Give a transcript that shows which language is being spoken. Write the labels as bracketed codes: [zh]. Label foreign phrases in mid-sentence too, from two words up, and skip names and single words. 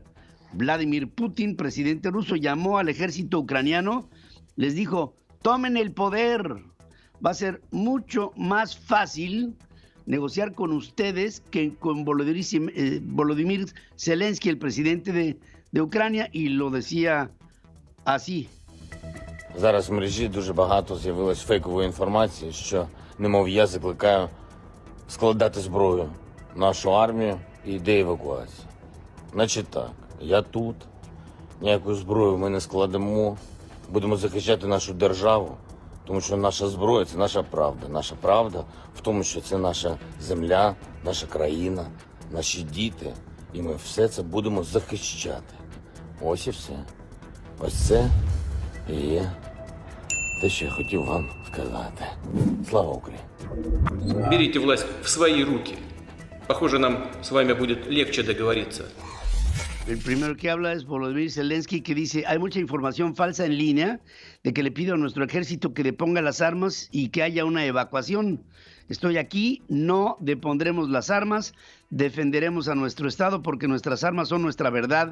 [es] Vladimir Putin, presidente ruso, llamó al ejército ucraniano, les dijo: tomen el poder, va a ser mucho más fácil negociar con ustedes que con Volodymyr Zelensky, el presidente de Ucrania, y lo decía así. [uk] Зараз в мережі дуже багато з'явилось фейкової інформації, що, немов я закликаю складати зброю нашу армію, і йде евакуація. Значить так, я тут, ніяку зброю ми не складемо, будемо захищати нашу державу, тому що наша зброя – це наша правда. Наша правда в тому, що це наша земля, наша країна, наші діти, і ми все це будемо захищати. Ось і все. Ось це і є те, що я хотів вам сказати. Слава Україні! [ru] Берите власть в свои руки. Похоже, нам с вами будет легче договориться. [es] El primero que habla es Volodymyr Zelensky, que dice, hay mucha información falsa en línea de que le pido a nuestro ejército que le ponga las armas y que haya una evacuación. Estoy aquí, no depondremos las armas, defenderemos a nuestro Estado porque nuestras armas son nuestra verdad.